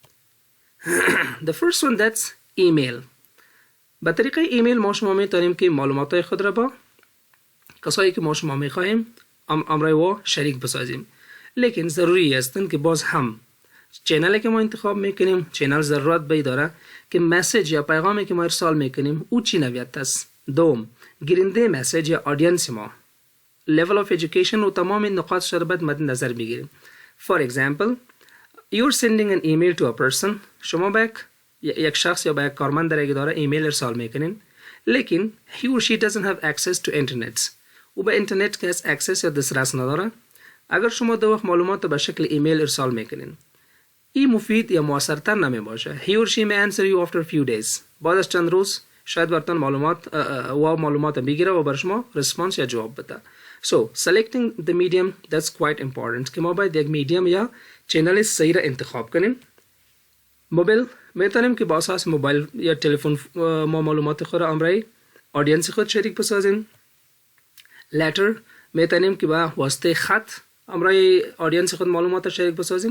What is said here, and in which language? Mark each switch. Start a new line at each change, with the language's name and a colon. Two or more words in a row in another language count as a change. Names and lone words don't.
English: The first one that's email.
Persian: به طریق ایمیل ما شما میتونیم که معلومات خود را با کسایی که ما شما میخواهیم امرای و شریک بسازیم. لیکن ضروری است که باز هم چینلی که ما انتخاب میکنیم چینل ضرورت باید داره که مسیج یا پیغامی که ما ارسال میکنیم او چی نوعیت است. دوم گیرنده مسیج یا آدینس ما
English: level of education
Persian: و تمام نقاط شربت مد نظر بگیریم.
English: For example, you're sending an email to a person.
Persian: شما با یک شخص یا با یک کارمند در اداره ایمیل ارسال میکنین لیکن
English: he or she doesn't have access to internet
Persian: و به اینترنت که از access یا دسترس نداره. اگر شما دو وقت معلومات به شکل ایمیل ارسال میکنین این مفید یا موثرتر نمی باشه.
English: He or she may answer you after a few days.
Persian: بعد از چند روز شاید براتون معلومات بگیره و بر شما ریسپانس یا جواب بده.
English: So selecting the medium that's quite important
Persian: که ما باید یک میدیم یا چینل صحیح را انتخاب کنیم. موبایل میتونیم که با اساس موبایل یا تلفن ما معلومات خود را امرای آدینس خود شریک بسازیم. letter میتونیم که با واسطه خط امرای آدینس خود معلومات شریک بسازیم.